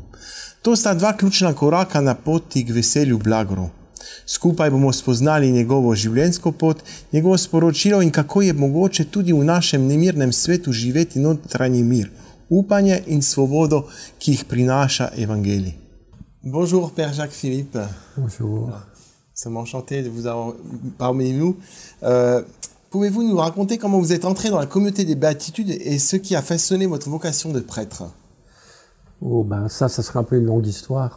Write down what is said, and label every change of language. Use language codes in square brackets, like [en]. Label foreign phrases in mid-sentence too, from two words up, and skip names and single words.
[sl] To sta dva ključna koraka na poti k veselju Blagrov. Skupaj bomo spoznali njegovo življenjsko pot, njegovo sporočilo in kako je mogoče tudi v našem nemirnem svetu živeti notranji mir, upanje in svobodo, ki jih prinaša evangelij. [fr] Bonjour, Père Jacques Philippe. Bonjour. Nous sommes enchantés de vous avoir parmi nous. Pouvez-vous nous raconter comment vous êtes entré dans la communauté des béatitudes et ce qui a façonné votre vocation de prêtre? Oh, ben ça sera un peu une longue histoire.